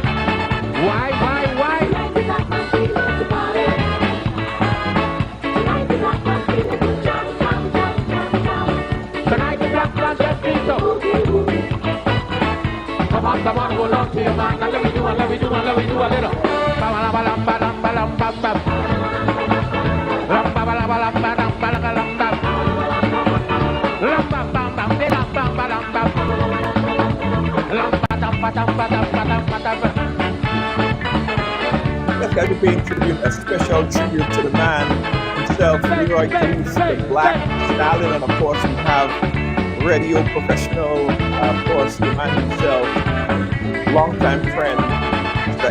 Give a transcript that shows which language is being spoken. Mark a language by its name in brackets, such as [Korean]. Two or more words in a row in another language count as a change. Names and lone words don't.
[English] Why? Come on, hold on to your man. Let me do a little. Ba-ba-la-ba-lam-ba-lam-ba-lam-bam-bam. Lam-ba-ba-la-ba-lam-ba-lam-ba-lam-bam. Lam-bam-bam-bam, de-lam-bam-ba-lam-bam. Lam-ba-dam-ba-dam-ba-dam-ba-dam-ba-dam. Let's get to paying tribute, a special tribute to the man himself, Leroy Kings, the Black Stalin, and of course we have radio professional, of course, the man himself, longtime friend, Mr.